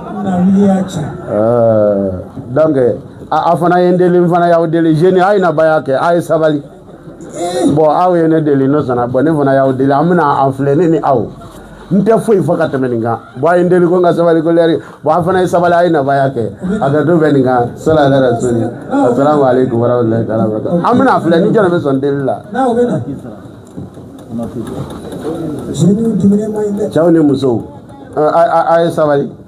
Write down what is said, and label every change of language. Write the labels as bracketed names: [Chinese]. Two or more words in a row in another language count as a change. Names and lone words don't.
[Bambara] Donc a fana ye n deli n fana y'aw deli jeune a ye na baya kɛ a ye sabali. Bon aw ye ne deli n'o sɔnna bon ne fana y'aw deli an bɛna an filɛ ne ni aw n tɛ foyi fɔ ka tɛmɛ nin kan bon a ye n deli ko n ka sabali ko lɛri bon a fana ye sabali a ye na baya kɛ a ka to bɛ nin kan sɔla ala rasuli [Arabic] السلام عليكم ورحمة الله تعالى وبركاته [Bambara] an bɛna filɛ ni jɔn bɛ sɔn deli la. Cɛw ni musow a ye sabali.